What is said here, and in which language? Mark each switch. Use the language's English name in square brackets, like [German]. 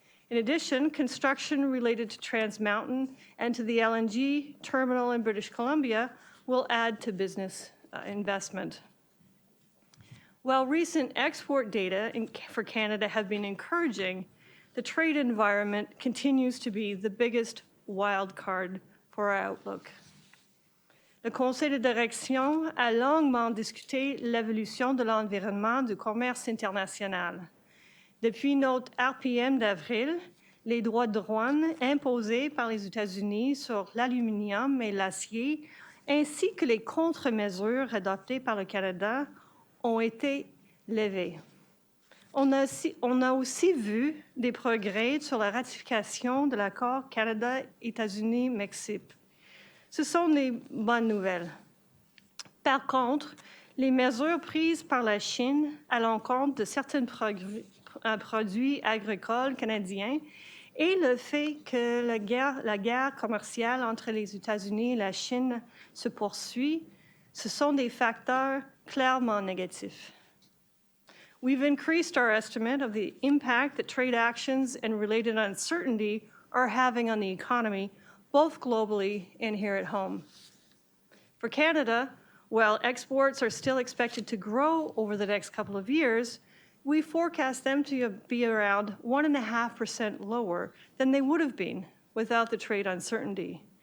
[English] In addition, construction related to Trans Mountain and to the LNG terminal in British Columbia will add to business investment. While recent export data for Canada have been encouraging, the trade environment continues to be the biggest wild card for our outlook. [French] Le Conseil de direction a longuement discuté l'évolution de l'environnement du commerce international. Depuis notre RPM d'avril, les droits de douane imposés par les États-Unis sur l'aluminium et l'acier, ainsi que les contre-mesures adoptées par le Canada, ont été levés. On a aussi vu des progrès sur la ratification de l'accord Canada-États-Unis-Mexique. Ce sont des bonnes nouvelles. Par contre, les mesures prises par la Chine à l'encontre de certains produits agricoles canadiens et le fait que la guerre commerciale entre les États-Unis et la Chine se poursuit, ce sont des facteurs clairement négatifs. [English] We've increased our estimate of the impact that trade actions and related uncertainty are having on the economy, both globally and here at home. For Canada, while exports are still expected to grow over the next couple of years, we forecast them to be around 1.5% lower than they would have been without the trade uncertainty.